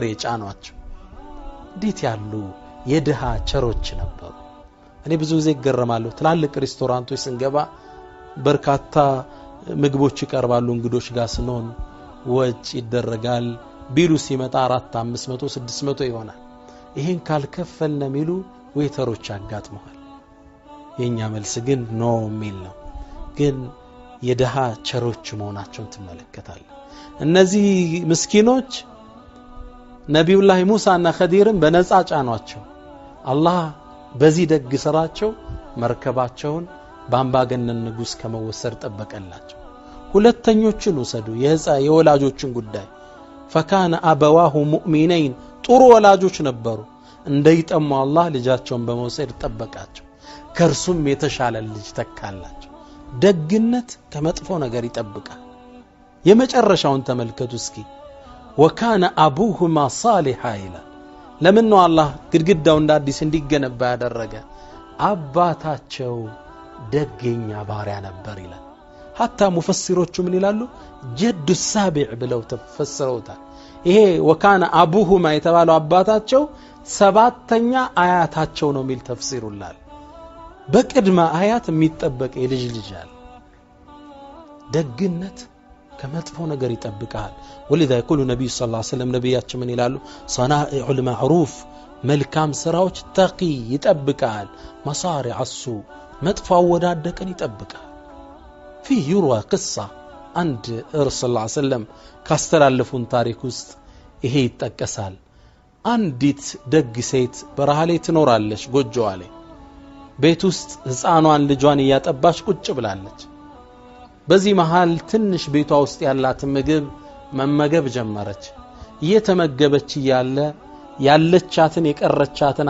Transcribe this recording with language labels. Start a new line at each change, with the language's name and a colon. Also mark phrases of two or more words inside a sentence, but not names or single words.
Amharic: የጫኗቸው እንዴት ያሉ የድሃ ቸሮች ነበሩ እኔ ብዙ ጊዜ ገረማለሁ ትላልቅ ሬስቶራንቶች ስንገባ በርካታ ምግቦች ይቀርባሉ እንግዶች ጋር ስንሆን ወጭ ይደረጋል ቢሉ ሲመጣ 400 500 600 ይሆናል ይሄን ካልከፈልን የሚሉ ዌተሮች ያጋጥመዋል የኛ መልስ ግን ኖ ሚል ነው ግን የደሃ ቸሮች መሆናቸውን ተመለከታል እነዚህ ምስኪኖች ነብዩላህ ሙሳና ኸዲርን በነፃ ጫኗቸው አላህ በዚህ ደግ ስራቸው መርከባቸውን ባምባገነን ንጉስ ከመወሰድ ጠበቀላቸው ሁለተኞችን ወሰዱ የወላጆችን ጉዳይ
Arabic: فكان أبواه مؤمنين
Amharic: ጥሩ ወላጆች ነበሩ እንደይጠሙ አላህ ልጃቸውን በመውሰድ ጠበቃቸው ከርሱም የተሻለ ልጅ ተካላቸው ደግነት ከመጥፎ ነገር ይጠብቃል የመጨረሻውን ተመልከቱ እስኪ
Arabic: وكان أبوهما صالحا
Amharic: ይላል ለምን ነው አላህ ግድግዳው እንደ አዲስ እንዲገነባ ያደረገ አባታቸው ደገኛ ባሪያ ነበር ይላል حتى ሙፈሲሮቹ ምን ይላሉ
Arabic: الجد السابع
Amharic: ብለው ተፈሰሩታል ይሄ
Arabic: وكان أبوهما
Amharic: የተባለው አባታቸው ሰባተኛ አያታቸው ነው ሚል ተፍሲሩላል በቅድመ አያት የሚጠበቅ የልጅ ልጅ አለ ደግነት ከመጥፎ ነገር ይጠብቃል
Arabic: ولذا يقول النبي صلى الله عليه وسلم
Amharic: ነብያችን ምን ይላሉ
Arabic: صنائع المعروف
Amharic: መልካም ስራዎች ተቂ ይጠብቃል
Arabic: مصارع السوء
Amharic: መጥፎ አወዳደቅን ይጠብቃል
Arabic: فيه يروى قصة عند الرسول صلى الله عليه وسلم
Amharic: ካስተላለፉን ታሪክ ውስጥ ይሄ ይጠቀሳል አንዲት ደግ ሴት በረሃ ላይ ትኖራለች ጎጆዋ ላይ ቤት ውስጥ ህፃኗን ልጇን ያጠባች ቁጭ ብላለች በዚህ መሃል ትንሽ ቤቷ ውስጥ ያላት ምግብ መመገብ ጀመረች እየተመገበች ያለቻትን የቀረቻትን